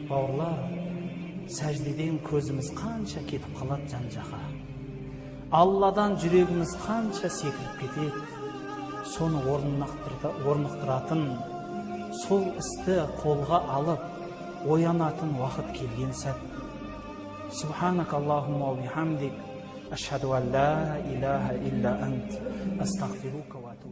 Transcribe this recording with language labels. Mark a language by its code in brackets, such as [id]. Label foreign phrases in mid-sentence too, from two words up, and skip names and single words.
[kk] Бауырлар, сәждеден көзіміз қанша кетіп қалады жан-жаққа. Алладан жүрегіміз қанша секіріп кетеді. Соны орнықтыратын, сол істі қолға алып, оянатын уақыт келген сәт. [ar] سبحانك اللهم وبحمدك، أشهد أن لا إله إلا أنت، أستغفرك.